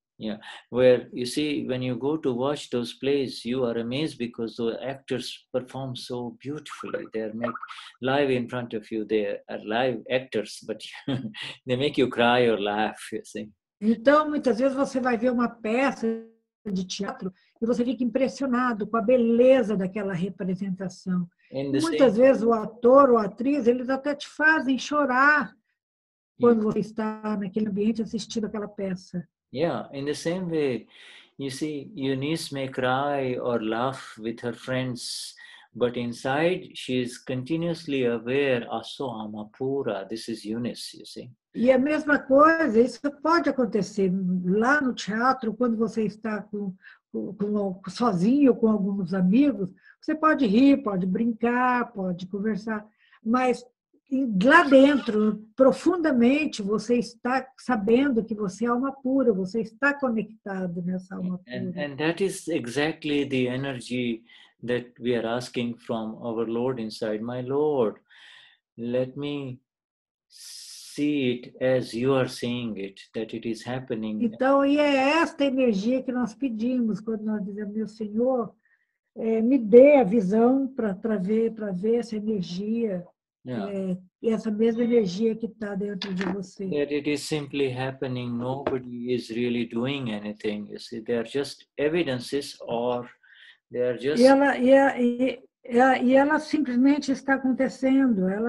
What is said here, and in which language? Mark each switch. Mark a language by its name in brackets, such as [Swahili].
[English] Yeah, where you see, when you go to watch those plays, you are amazed because the actors perform so beautifully. They are live in front of you. They are live actors, but they make you cry or laugh, you see. [Portuguese] Então, muitas vezes você vai ver uma peça de teatro e você fica impressionado com a beleza daquela representação. Muitas vezes o ator ou a atriz, eles até te fazem chorar quando você está naquele ambiente assistindo aquela peça. [English] Yeah, in the same way, you see, Eunice may cry or laugh with her friends but inside she is continuously aware, aso amapura, this is Eunice, you see. [Portuguese] E a mesma coisa, isso pode acontecer lá no teatro, quando você está sozinho, com alguns amigos, você pode rir, pode brincar, pode conversar, mas lá dentro, profundamente, você está sabendo que você é alma pura, você está conectado nessa alma pura. [English] And that is exactly the energy that we are asking from our Lord inside. My Lord, let me see it as you are seeing it, that it is happening. [Portuguese] Então, e é esta energia que nós pedimos quando nós dizemos, meu Senhor, me dê a visão para ver essa energia, essa mesma energia que está dentro de você. [English] That it is simply happening. Nobody is really doing anything. You see, they are just evidences, or they are just. [Portuguese] E ela simplesmente está acontecendo.